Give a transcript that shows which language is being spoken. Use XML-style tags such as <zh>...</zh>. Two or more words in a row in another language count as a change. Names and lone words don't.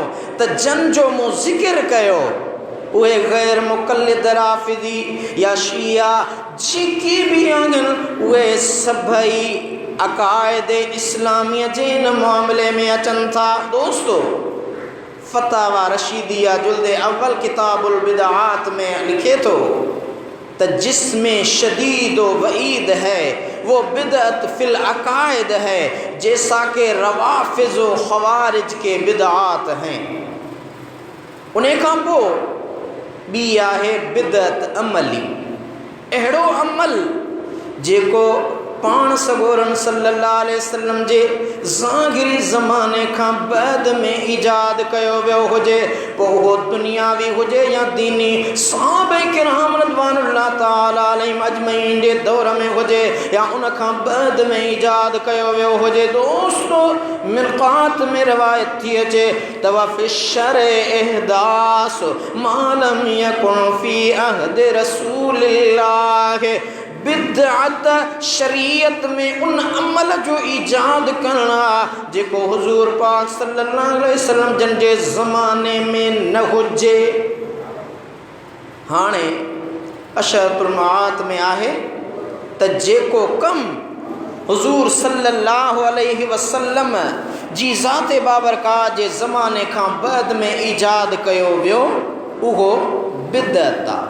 <sd>त जन जो मूं ज़िक्र कयो उहे गैर मुक़ल्लिद राफ़िज़ी या शिया जेकी बि आहिनि उहे सभई अक़ाइद इस्लामीअ जे इन मामले में अचनि था। दोस्तो, फ़तावा रशीदिया जुल्द अव्वल किताबुल बिदआत में लिखे थो त</sd> <ur>جس میں شدید وعید ہے وہ بدعت فی العقائد ہے جیسا کہ روافض و خوارج کے بدعات ہیں.</ur> <sd>उन खां पोइ ॿी आहे बिदअत अमली, अहिड़ो अमल जेको पाण सगोरन</sd> <ar>صلى الله عليه وسلم</ar> <sd>जे ज़ाहिरी ज़माने खां बाद में ईजाद कयो वियो हुजे, पोइ उहो दुनियावी हुजे या दीनी, सहाबा किराम</sd> <ar>رضوان الله تعالى عليهم أجمعين</ar> <sd>जे दौर में हुजे या उन खां बाद में ईजाद कयो वियो हुजे। दोस्तो, मिरक़ात में रवायत थी अचे त</sd> <ar>وفي الشرع إحداث ما لم يكن في عهد رسول الله,</ar> <sd>बिदअत शरीयत में उन अमल जो ईजाद करना जेको हुजूर पाक</sd> <ar>صلى الله عليه وسلم</ar> <sd>जन जे ज़माने में न हुजे। हाणे अशरतुल मआत में आहे त जेको कम हुजूर</sd> <ar>صلى الله عليه وسلم</ar> <sd>जी ज़ाते बाबरकात जे ज़माने खां बाद में ईजाद कयो वियो उहो बिदअत आहे।</sd>